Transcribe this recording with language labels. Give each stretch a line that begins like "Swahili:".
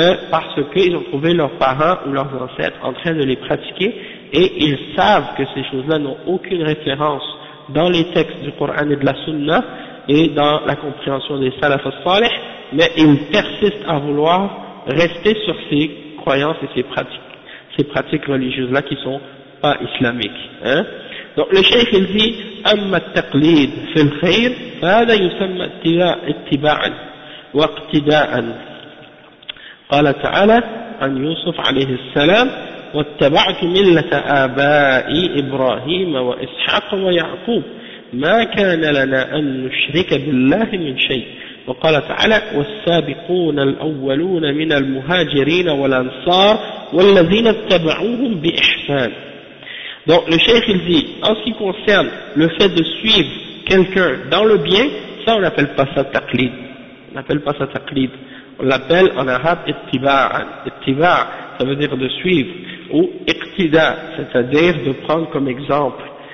French: parce qu'ils ont trouvé leurs parents ou leurs ancêtres en train de les pratiquer, et ils savent que ces choses-là n'ont aucune référence dans les textes du Coran et de la Sunna, et dans la compréhension des salaf al-salih, mais ils persistent à vouloir rester sur ces croyances et ces pratiques religieuses-là qui sont pas islamiques. Donc le cheikh il dit
Arabic: « Amma taqlid fil khayr, fada yusamma ittiba'an wa iqtida'an » قال تعالى عن يوسف عليه السلام « واتبعت ملة آبائي إبراهيم وإسحاق ويعقوب ما كان لنا أن نشرك بالله من شيء » وقال تعالى والسابقون الأولون من المهاجرين والأنصار والذين اتبعوهم بإحسان.
French: Donc le cheikh il dit, en ce qui concerne le fait de suivre quelqu'un dans le bien, ça on n'appelle pas ça taqlid. On n'appelle pas ça taqlid. On l'appelle en arabe ittiba'. Ittiba', ça veut dire de suivre. Ou iqtida, c'est-à-dire de prendre comme exemple.